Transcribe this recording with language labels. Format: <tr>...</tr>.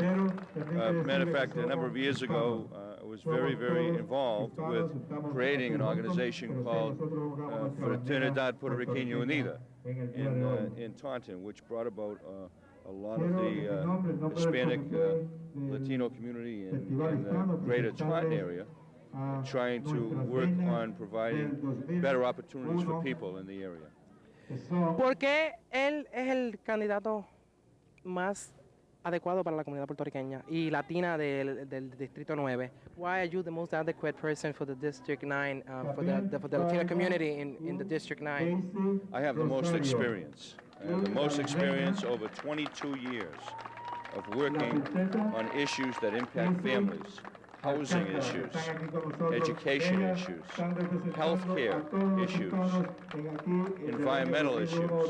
<en>Matter of fact, a number of years ago, I was very, very involved with creating an organization called Fraternidad Puertorriqueña Unida in Taunton, which brought about a lot of the Hispanic Latino community in the greater Taunton area, trying to work on providing better opportunities for people in the area.</en> <es>¿Por qué él es el candidato más adecuado para la comunidad puertorriqueña y latina del Distrito 9?</es> <en>Why are you the most adequate person for the District 9, for the Latino community in the District 9? I have the most experience. I have the most experience over 22 years of working on issues that impact families, housing issues, education issues, health care issues, environmental issues.</en>